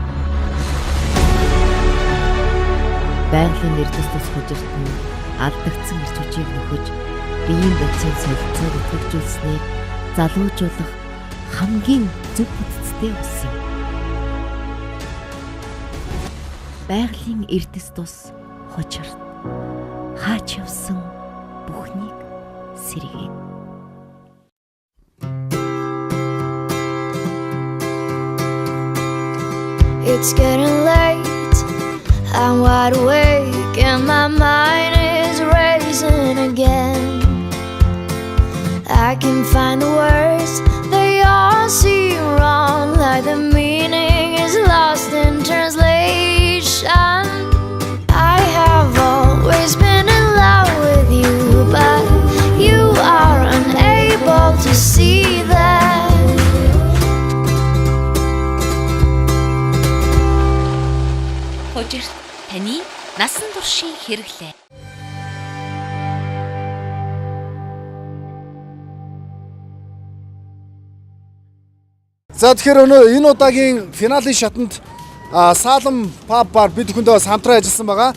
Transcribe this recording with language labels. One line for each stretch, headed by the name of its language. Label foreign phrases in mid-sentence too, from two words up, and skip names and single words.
Mongolian: Байгалийн эрдэс тус хужирт нь алдагдсан ирчүүчийг нөхөж биеийн бодисын солилцоог идэвхжүүлснээр залуужуулах хамгийн зөв бүтцтэй ус юм. Байгалийн эрдэс тус хужирт хаач явсан бүхнийг сэргээн.
English: It's getting late, I'm wide awake and my mind is racing again. I can find the words, they all seem wrong, like the meaning is lost in translation. I have always been in love with you, but you are unable to see that.
Mongolian: Хужирт таны насан туршийн хэрэглээ. За тэгэхээр энэ удаагийн финалийн шатанд Салам паб бар бид бүхэндээ бас хамтран ажилласан байгаа.